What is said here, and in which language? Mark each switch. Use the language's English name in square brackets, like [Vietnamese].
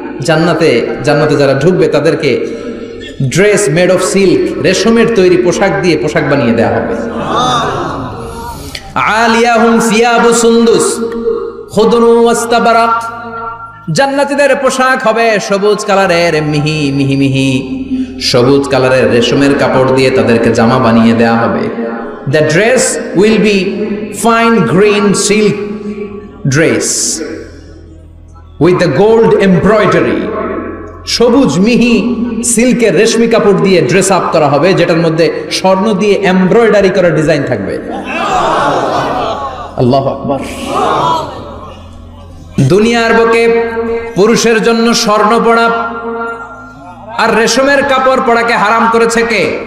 [Bangla] জান্নাতে যারা ঢুকবে তাদেরকে [English] dress made of silk, [Bangla] রেশমের তৈরি পোশাক দিয়ে পোশাক বানিয়ে দেওয়া হবে। [Arabic] আলিয়াহুম সিয়াবু সুন্দুস খুদরু ওয়াস্তাবারাক। [Bangla] জান্নাতীদের পোশাক হবে সবুজ কালারের, মিহি মিহি মিহি সবুজ কালারের রেশমের কাপড় দিয়ে তাদেরকে জামা বানিয়ে দেওয়া হবে। [English] The dress will be fine green silk dress with the gold embroidery. [Bangla] সবুজ মিহি সিল্কের রেশমি কাপড় দিয়ে ড্রেস আপ করা হবে, যেটার মধ্যে স্বর্ণ দিয়ে এমব্রয়ডারি করা ডিজাইন থাকবে। আল্লাহু আকবার। দুনিয়ার বুকে পুরুষের জন্য স্বর্ণ পরা আর রেশমের কাপড় পরাকে হারাম করেছে কে?